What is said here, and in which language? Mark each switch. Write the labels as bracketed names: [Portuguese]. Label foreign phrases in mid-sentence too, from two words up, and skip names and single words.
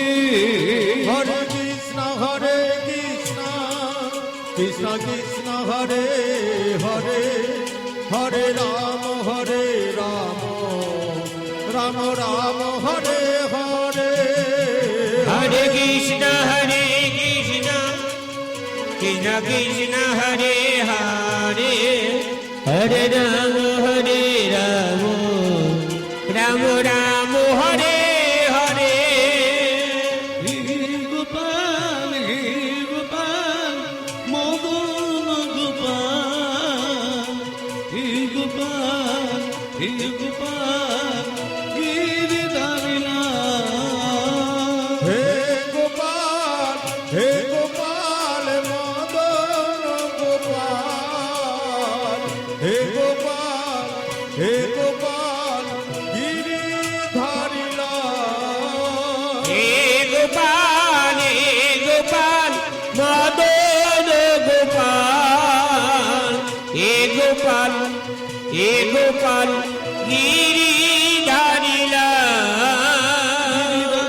[Sanskrit] हरे कृष्ण कृष्ण कृष्ण हरे हरे हरे राम राम राम हरे हरे हरे कृष्ण कृष्ण कृष्ण हरे हरे हरे राम राम राम हरे हरे [Hindi] हे गोपाल मदन गोपाल हे गोपाल गिरिधारी लाल हे गोपाल मदन गोपाल हे गोपाल गिरिधारी [Bangla] গোপাল মদন গোপাল গোপাল গিরিধারী লাল